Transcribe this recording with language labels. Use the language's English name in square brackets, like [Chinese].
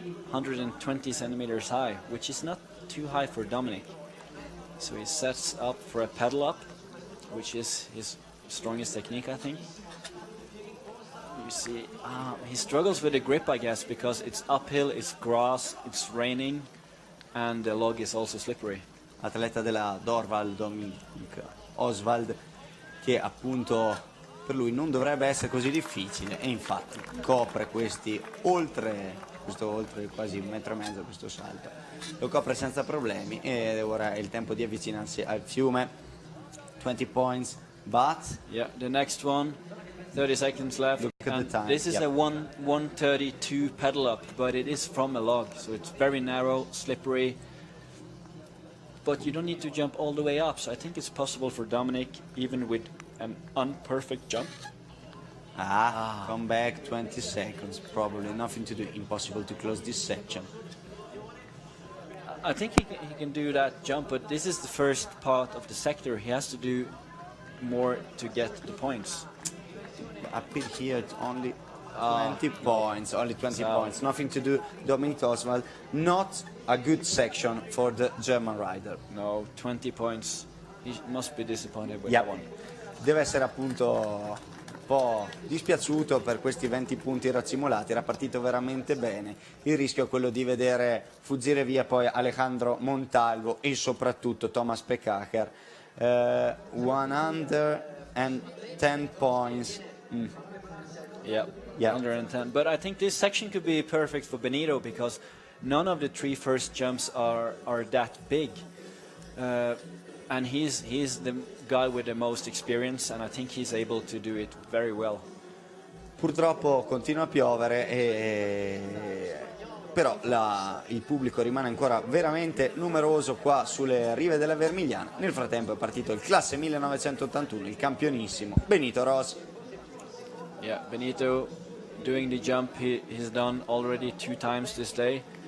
[English] 120 centimeters high, which is not too high for Dominic. So he sets up for a pedal up, which is his strongest technique, I think. You see, he struggles with the grip, I guess, because it's uphill, it's grass, it's raining, and the log is also slippery. [Italian] Atleta della Dorval, Dominic Oswald, che appunto per lui non dovrebbe essere così difficile, e infatti copre questo oltre quasi 1,5 metri questo salto, lo copre senza problemi, e ora è il tempo di avvicinarsi al fiume. [English] 20 points, but yeah, the next one, 30 seconds left. Look at and the time. This is Yep. a 1:32 pedal up, but it is from a log, so it's very narrow, slippery. But you don't need to jump all the way up, so I think it's possible for Dominic, even with an unperfect jump. Come back 20 seconds, probably nothing to do, impossible to close this section. I think he can do that jump, but this is the first part of the sector. He has to do more to get the points. Up here it's only 20 points, only 20 points, nothing to do. Dominic Oswald, not a good section for the German rider. No, 20 points. He must be disappointed with Yep. that one. [Italian] Deve essere appunto un po' dispiaciuto per questi 20 punti raccimolati, era partito veramente bene. Il rischio è quello di vedere fuggire via poi Alejandro Montalvo e soprattutto Thomas Pekaker. [English] 110 points. Yeah, Yeah. 110. But I think this section could be perfect for Benito because none of the three first jumps are that big. And he's the guy with the most experience, and I think he's able to do it very well. [Italian] Purtroppo continua a piovere, però il pubblico rimane ancora veramente numeroso qua sulle rive della Vermigliana. Nel frattempo è partito il classe 1981, il campionissimo Benito Ros. [English] Yeah, Benito doing the jump he's done already 2 times today.